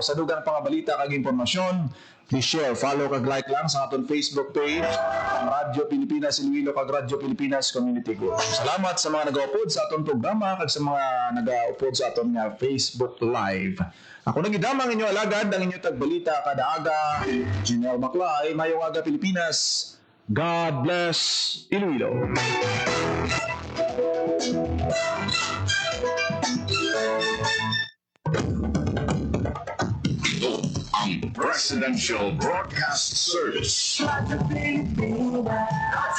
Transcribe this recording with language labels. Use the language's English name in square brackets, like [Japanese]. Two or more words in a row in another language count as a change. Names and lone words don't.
[Hiligaynon] Sa dugang pangabalita kag impormasyon, i-share, follow kag like lang sa aton Facebook page, ang Radyo Pilipinas Iloilo kag Radyo Pilipinas Community Group. Salamat sa mga nag-upload sa aton programa kag sa mga nag-upload sa aton nga Facebook Live. Ako nagidamang inyo alagad ang inyo tagbalita kada aga. Janelle Maclay, mayong aga Pilipinas. [English] God bless Iloilo. [Filipino] Ito ang Presidential Broadcast Service. Radyo Pilipinas.